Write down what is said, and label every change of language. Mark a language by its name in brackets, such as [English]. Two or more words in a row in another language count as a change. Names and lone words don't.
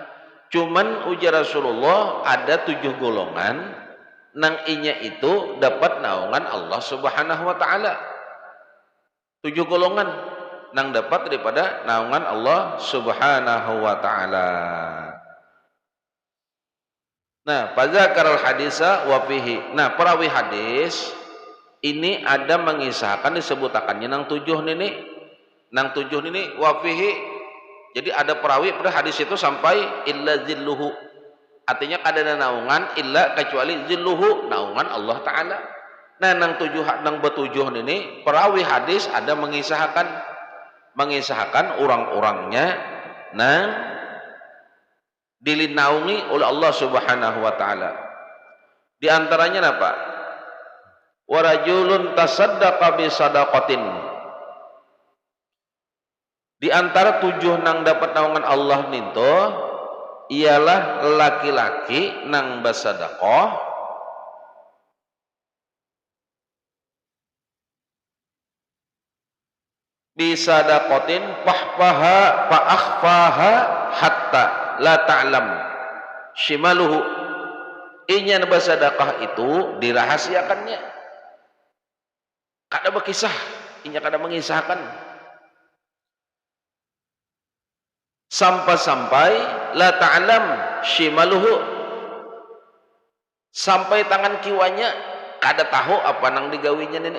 [Banjar] Cuman ujar Rasulullah ada 7 golongan nang inya itu dapat naungan Allah Subhanahu wa taala. 7 golongan nang dapat daripada naungan Allah Subhanahu wa taala. [Arabic] Nah, fadzakar al hadisa wa fihi. [Banjar] Nah, perawi hadis ini ada mengisahkan disebutakannya nang 7 nini. Nang 7 nini [Arabic] wa fihi. [Banjar] Jadi ada perawi pada hadis itu sampai [Arabic] illa zilluhu. [Banjar] Artinya kada ada naungan illa kecuali zilluhu, naungan Allah taala. Nah, nang 7 nang betujuh nini perawi hadis ada mengisahkan orang-orangnya nang dilinaungi oleh Allah Subhanahu wa taala. Di antaranya apa? [Arabic] Wa rajulun tasaddaqa bi sadaqatin. [Banjar] Di antara 7 nang dapat naungan Allah ninto ialah laki-laki nang bersedekah [Arabic] bi sadaqatin fa'akhfaha hatta la ta'lam shimaluhu. [Banjar] Inya bersedekah itu dirahasiakannya, kada berkisah, inya kada mengisahkan sampai [Arabic] la ta'lam shimaluhu, [Banjar] sampai tangan kiwanya kada tahu apa nang digawinya nenek.